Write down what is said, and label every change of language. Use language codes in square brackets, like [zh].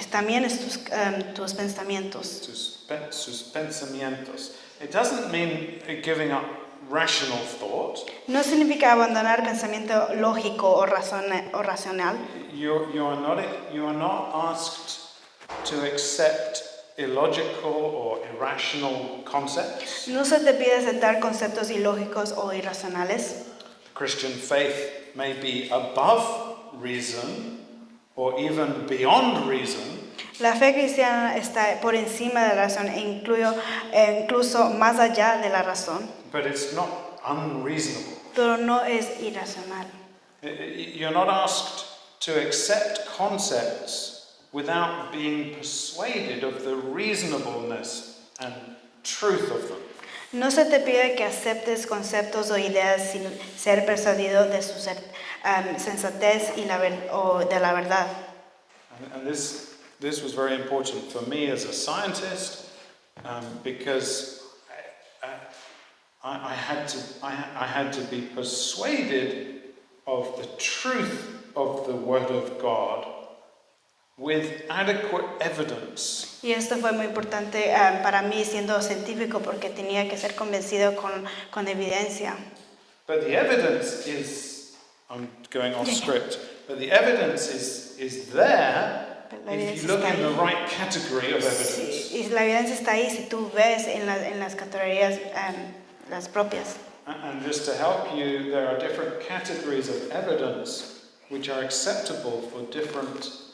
[es] también es tus pensamientos. Sus pensamientos. [en] It doesn't mean giving up rational thought. [es] No significa abandonar pensamiento lógico o racional. [en] You are not asked to accept illogical or irrational concepts. [es] No se te pide aceptar conceptos ilógicos o irracionales. [en] Christian faith may be above reason or even beyond reason. [es] La fe cristiana está por encima de la razón e incluso más allá de la razón, [en] But it's not unreasonable. [es] pero no es irracional. [en] You're not asked to accept concepts without being persuaded of the reasonableness and truth of them. [es] No se te pide que aceptes conceptos o ideas sin ser persuadido de su sensatez o de la verdad. [en] And this was very important for me as a scientist because I had to be persuaded of the truth of the Word of God with adequate evidence. [es] Y esto fue muy importante para mí siendo científico porque tenía que ser convencido con evidencia. [en] But the evidence is, I'm going off script, but the evidence is there if you look in the right category of evidence. [es] Sí, y la evidencia está ahí si tú ves en las categorías las propias. [en] And just to help you, there are different categories of evidence which are acceptable for different